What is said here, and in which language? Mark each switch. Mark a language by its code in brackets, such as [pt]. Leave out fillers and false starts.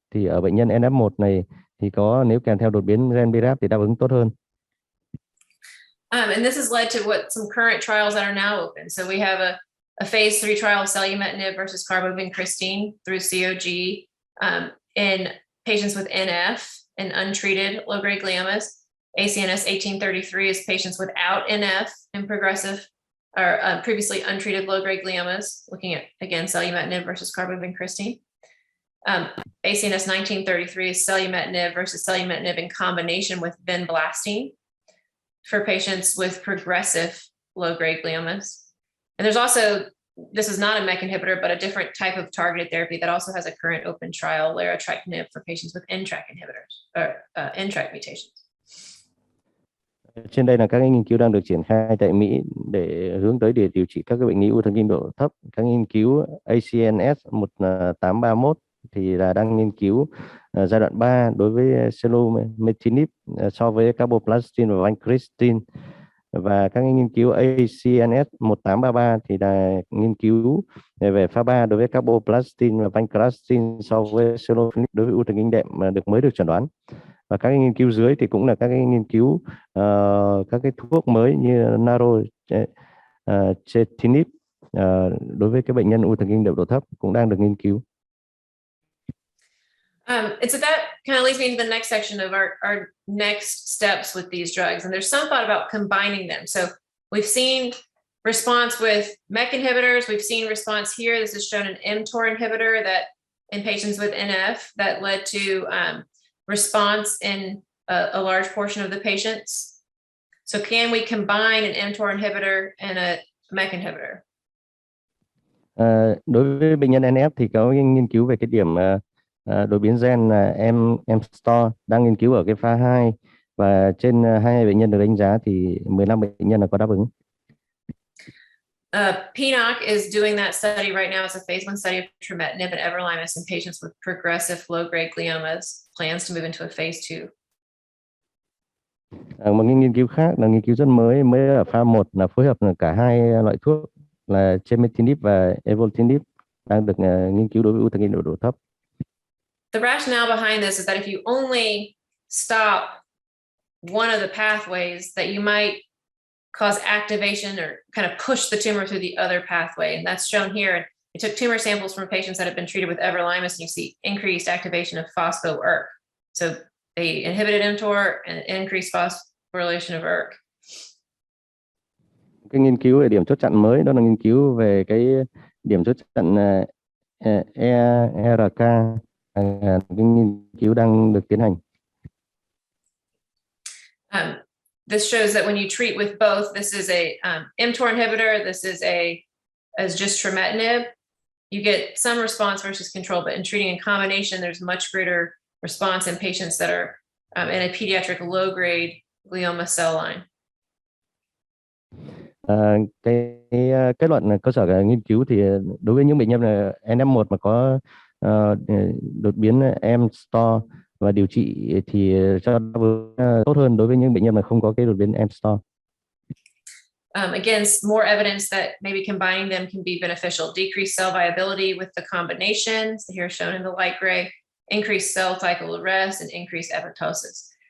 [vi] Thì ở bệnh nhân NF1 này thì có, nếu kèm theo đột biến gen BRAF thì đáp ứng tốt hơn. [en] And this has led to some current trials that are now open. So we have a phase 3 trial of selumetinib versus carbovincristine through COG in patients with NF and untreated low-grade gliomas. ACNS 1833 is patients without NF and progressive or previously untreated low-grade gliomas, looking at, again, selumetinib versus carbon-vincristine. ACNS 1933 is selumetinib versus selumetinib in combination with vinblastine for patients with progressive low-grade gliomas. And there's also, this is not a MEK inhibitor, but a different type of targeted therapy that also has a current open trial, larotrectinib, for patients with NTRK inhibitors or NTRK mutations. [vi] Trên đây là các nghiên cứu đang được triển khai tại Mỹ để hướng tới để điều trị các cái bệnh lý u thần kinh độ thấp. Các nghiên cứu ACNS 1831 thì là đang nghiên cứu giai đoạn 3 đối với selumetinib so với carboplastin và vincristine. Và các nghiên cứu ACNS 1833 thì là nghiên cứu về pha 3 đối với carboplastin và vincristine so với selumetinib đối với u thần kinh đệm mà mới được chẩn đoán. Và các nghiên cứu dưới thì cũng là các nghiên cứu các cái thuốc mới như narochetinib đối với cái bệnh nhân u thần kinh đệm độ thấp cũng đang được nghiên cứu. [en] And so that kind of leads me to the next section of our next steps with these drugs. And there's some thought about combining them. So we've seen response with MEK inhibitors. We've seen response here. This is shown an mTOR inhibitor that in patients with NF that led to response in a large portion of the patients. So can we combine an mTOR inhibitor and a MEK inhibitor? [vi] Đối với bệnh nhân NF thì có nghiên cứu về cái điểm đột biến gen là mTOR đang nghiên cứu ở cái pha 2 và trên 22 bệnh nhân được đánh giá thì 15 bệnh nhân là có đáp ứng. [en] PNOC is doing that study right now. It's a phase 1 study of trametinib and everolimus in patients with progressive low-grade gliomas. Plans to move into a phase 2. [vi] Một nghiên cứu khác là nghiên cứu rất mới ở pha 1 là phối hợp cả hai loại thuốc là trametinib và everolimus đang được nghiên cứu đối với u thần kinh độ thấp. [en] The rationale behind this is that if you only stop one of the pathways, that you might cause activation or kind of push the tumor through the other pathway. And that's shown here. We took tumor samples from patients that have been treated with everolimus, and you see increased activation of phospho-ERK. So they inhibited mTOR and increased phosphorylation of ERK. [vi] Cái nghiên cứu về điểm chốt chặn mới đó là nghiên cứu về cái điểm chốt chặn ERK. Cái nghiên cứu đang được tiến hành. [en] This shows that when you treat with both, this is a mTOR inhibitor, this is as just trametinib, you get some response versus control, but in treating in combination, there's much greater response in patients that are in a pediatric low-grade glioma cell line. [vi] Cái kết luận cơ sở nghiên cứu thì đối với những bệnh nhân NF1 mà có đột biến mTOR và điều trị thì cho tốt hơn đối với những bệnh nhân mà không có cái đột biến mTOR. [en] Again, more evidence that maybe combining them can be beneficial. Decreased cell viability with the combinations, here shown in the light gray, increased cell cycle arrest, and increased apoptosis.